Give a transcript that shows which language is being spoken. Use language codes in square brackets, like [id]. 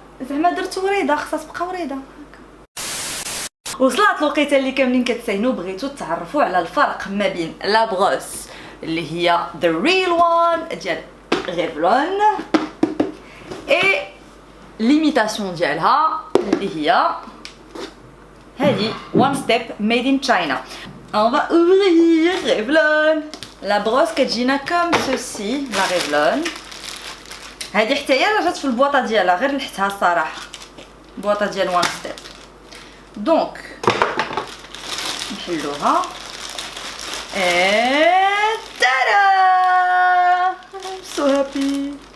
[ar] زعما درت وريضه خصها تبقى وريضه. وصلت الوقيته اللي كاملين كتساينوا بغيتو تعرفوا على الفرق ما بين لا بروس اللي هي [en] the real one [ar] ديال غيفلون اي ليميتاسيون ديالها اللي هي هذه [en] one step made in China. [fr] On va ouvrir Revlon. La brosse [ar] كتجينا [fr] comme ceci la Revlon. [ar] هذه حتى هي راه جات في البواطه ديالها غير لحتها الصراحه بواطه ديال وان ستيب. دونك نحلوها [fr] Et tada! [en] I'm so happy.